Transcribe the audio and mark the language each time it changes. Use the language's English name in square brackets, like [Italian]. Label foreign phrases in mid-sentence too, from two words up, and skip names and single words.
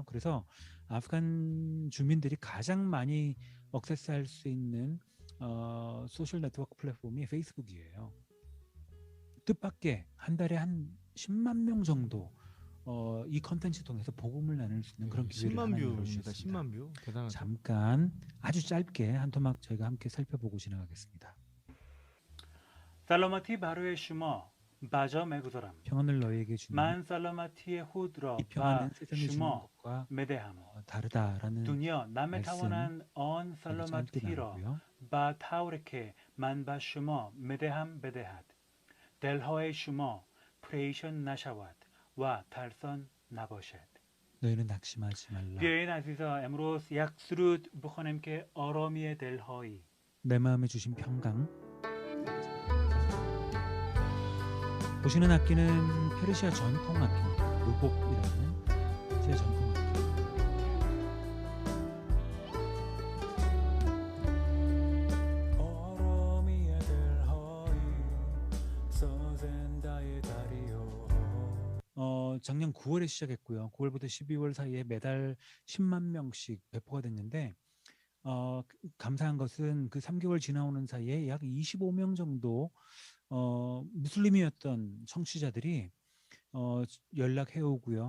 [Korean] 그래서 아프간 주민들이 가장 많이 액세스할 수 있는 소셜 네트워크 플랫폼이 페이스북이에요. 뜻밖의 한 달에 한 10만 명 정도 이 컨텐츠 통해서 복음을 나눌 수 있는 그런 기회를 10만 하나님 뷰입니다. 열어주셨습니다. 10만 뷰. 대단하죠. 잠깐 아주 짧게 한 토막 저희가 함께 살펴보고 지나가겠습니다. [Persian] سلامتی برای شما بجا میگذارم [Korean] 평안을 너희에게 주니 [Persian] من سلامتی خود را [Korean] 이 [Persian] به [Korean] 평안은 세상이 주는 [Persian] شما [Korean] 것과 [Persian] میدهم [Korean] 다르다라는 [Persian] دنیا نمیتوانند آن [Korean] 짧게 [Persian] سلامتی را [Korean] 나누고요. [Persian] به طوری که من به شما میدهم بدهد دلهای شما پریشان نشود و ترسان نباشد. [Korean] 너희는 낙심하지 말라. [Persian] بیایید عزیزا امروز یک سرود بخونیم که آرامی دلهایی [Korean] 내 마음에 주신 평강. 보시는 악기는 페르시아 전통 악기입니다. 루복이라는 페르시아 전통 악기. [Persian] آرامی دلهایی سازنده دریاها [Korean] 작년 9월에 시작했고요. 9월부터 12월 사이에 매달 10만 명씩 배포가 됐는데 감사한 것은 그 3개월 지나오는 사이에 약 25명 정도 무슬림이었던 청취자들이 연락해 오고요.